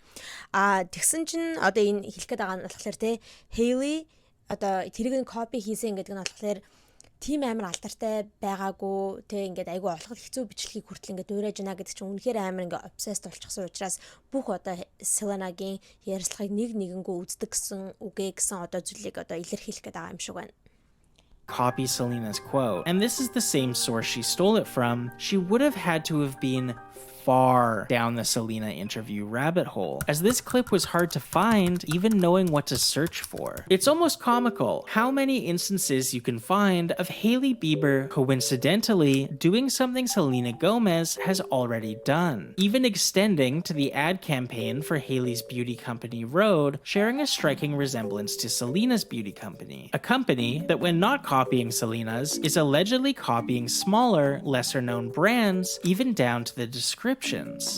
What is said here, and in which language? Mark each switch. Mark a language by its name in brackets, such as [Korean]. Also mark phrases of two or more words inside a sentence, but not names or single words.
[Mongolian] Тэгсэн чинь одоо энэ хэлэх гээд байгаа нь болохоор те Hailey одоо тэрийг нь копи хийсэн гэдэг нь болохоор тим амар алдартай байгаагүй те ингээд айгүй олоход хэцүү бичлэгийг хүртэл ингээд дуурайж байна гэдэг чинь үнэхээр амар ингээд obsessed болчихсон учраас бүх одоо Selena-гийн ярилцлагыг нэг нэгэнгөө үздэг гэсэн үгээ гэсэн одоо зүйлийг одоо илэрхийлэх гээд байгаа юм шиг байна. [English] Copy Selena's quote, and this is the same source she stole it from, she would have had to have been far down the Selena interview rabbit hole, as this clip was hard to find even knowing what to search for. It's almost comical how many instances you can find of Hailey Bieber coincidentally doing something Selena Gomez has already done, even extending to the ad campaign for Hailey's beauty company Rhode, sharing a striking resemblance to Selena's beauty company, a company that, when not copying Selena's, is allegedly copying smaller, lesser-known brands, even down to the descriptions.